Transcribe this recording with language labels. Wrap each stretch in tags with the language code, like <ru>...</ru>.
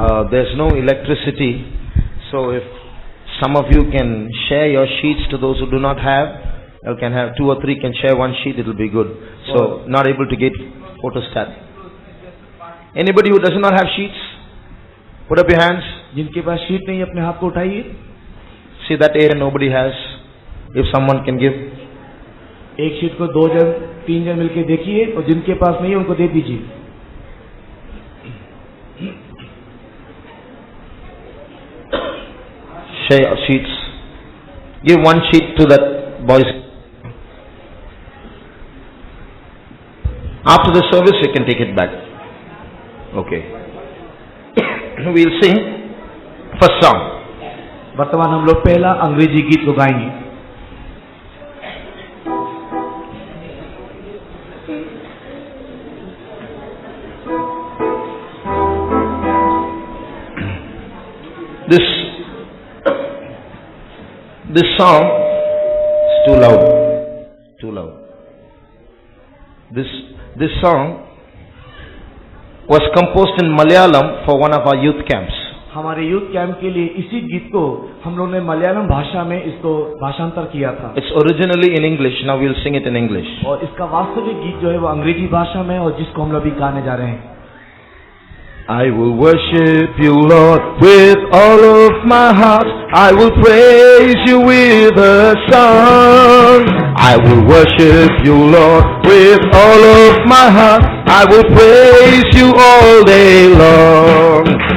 <en>There's no electricity, so if some of you can share your sheets to those who do not have, you can have 2 or 3 can share one sheet, it will be good. So, not able to get photostat. Anybody who does not have sheets, put up your hands.</en> <hi>जिनके पास sheet नहीं है अपने हाथ को उठाइए।</hi> <en>See that area nobody has. If someone can give.</en> <hi>एक sheet को 2 जन 3 जन मिलके देखिए, और जिनके पास नहीं है उनको दे दीजिए।</hi> <en>Share your sheets. Give one sheet to that boys. After the service, you can take it back. Okay. We'll sing first song.</en> <hi>वर्तमान हम लोग पहला अंग्रेजी गीत को गाएंगे।</hi> <en>This song is too loud. Too loud. This song was composed in Malayalam for one of our youth camps.</en> <hi>हमारे youth camp के लिए इसी गीत को हम लोगों ने मलयालम भाषा में इसको भाषांतर किया था।</hi> <en>It's originally in English. Now we'll sing it in English.</en> <hi>और इसका वास्तविक गीत जो है वो अंग्रेजी भाषा में, और जिसको हम लोग अभी गाने जा रहे हैं।</hi> <en>I will worship you, Lord, with all of my heart. I will praise you with a song. I will worship you, Lord, with all of my heart. I will praise you all day long.</en>